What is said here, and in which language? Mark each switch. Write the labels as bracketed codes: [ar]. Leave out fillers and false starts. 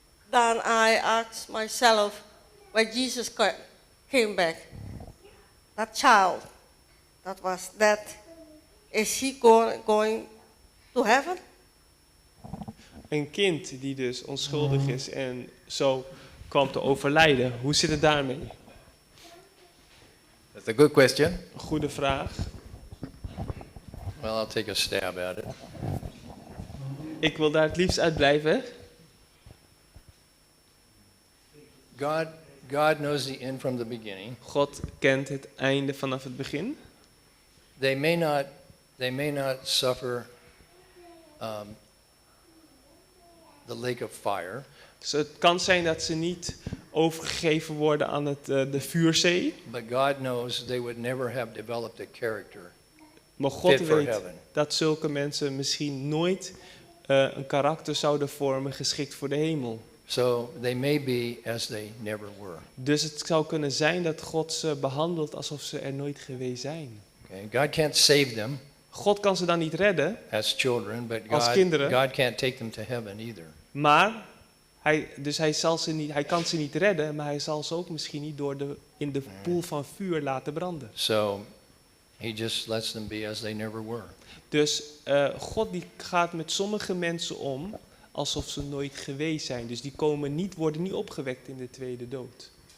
[en] Then I asked myself, when Jesus came back, that child that was dead, is he going to heaven? [nl] Een kind die dus onschuldig is en zo kwam te overlijden. Hoe zit het daarmee? [en] That's a good question. [nl] Een goede vraag. [en] Well, I'll take a stab at it. [nl] Ik wil daar het liefst uit blijven. [en] God knows the end from the beginning. [nl] God kent het einde vanaf het begin. [en] They may not suffer the lake of fire, [nl] Dus het kan zijn dat ze niet overgegeven worden aan de vuurzee. [en] but God knows they would never have developed a character [nl] Maar God [en] fit for [nl] weet [en] heaven. [nl] dat zulke mensen misschien nooit een karakter zouden vormen geschikt voor de hemel. [en] So they may be as they never were. [nl] Dus het zou kunnen zijn dat God ze behandelt alsof ze er nooit geweest zijn. [en] Okay? God can't save them [nl] God kan ze dan niet redden, [en] as children, but [nl] Als kinderen. [en] God can't take them to heaven either. [nl] maar hij kan ze niet redden, maar hij zal ze ook misschien niet in de poel van vuur laten branden. [en] So he just lets them be as they never were. [nl] Dus God die gaat met sommige mensen om alsof ze nooit geweest zijn. Dus die worden niet opgewekt in de tweede dood.